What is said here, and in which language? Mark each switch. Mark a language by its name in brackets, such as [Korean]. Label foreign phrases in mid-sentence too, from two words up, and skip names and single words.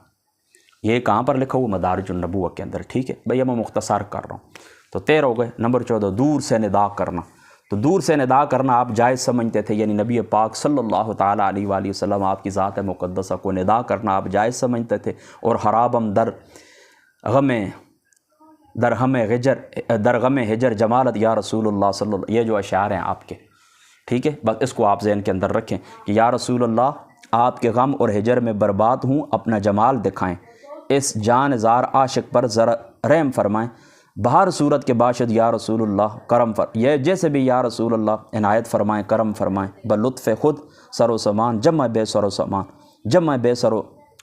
[Urdu] یہ کہاں پر لکھا ہوا؟ مدارج النبوہ کے اندر، ٹھیک ہے بھیا، میں مختصر کر رہا ہوں۔ تو 13 ہو گئے۔ نمبر 14 دور سے ندا کرنا، تو دور سے ندا کرنا آپ جائز سمجھتے تھے، یعنی نبی پاک [Arabic] صلی اللہ تعالیٰ علیہ وآلہ وسلم [Urdu] آپ کی ذات مقدسہ کو ندا کرنا آپ جائز سمجھتے تھے، اور [Persian] خرابم در غم ہجر جمالت یا رسول اللہ صلی اللہ، [Urdu] یہ جو اشعار ہیں آپ کے، ٹھیک ہے، بس اس کو آپ ذہن کے اندر رکھیں کہ [Arabic] یا رسول اللہ [Urdu] آپ کے غم اور ہجر میں برباد ہوں، اپنا جمال دکھائیں، اس جان زار عاشق پر ذرا رحم فرمائیں، [Persian] بہر صورت کے باشد یا رسول اللہ کرم [Urdu] یہ جیسے بھی [Arabic] یا رسول اللہ [Urdu] عنایت فرمائیں، کرم فرمائیں، [Persian] بلطف خود سر و سامان، جمع بے سر و سامان، جمع بے سر و